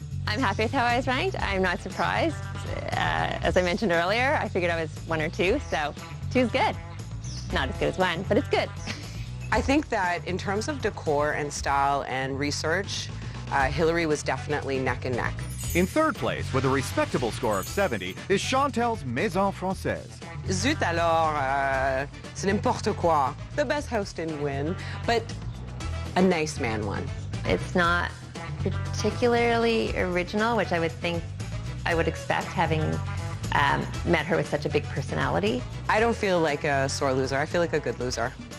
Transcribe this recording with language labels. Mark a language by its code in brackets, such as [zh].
[en] I'm happy with how I was ranked. I'm not surprised. As I mentioned earlier, I figured I was 1 or 2, so 2's good. Not as good as 1, but it's good. I think that in terms of decor and style and research, Hillary was definitely neck and neck. In third place, with a respectable score of 70, is Chantel's Maison Française. [fr] Zut alors, c'est n'importe quoi. [en] The best house didn't win, but a nice man won. It's not particularly original, which I would expect, having met her with such a big personality. I don't feel like a sore loser. I feel like a good loser.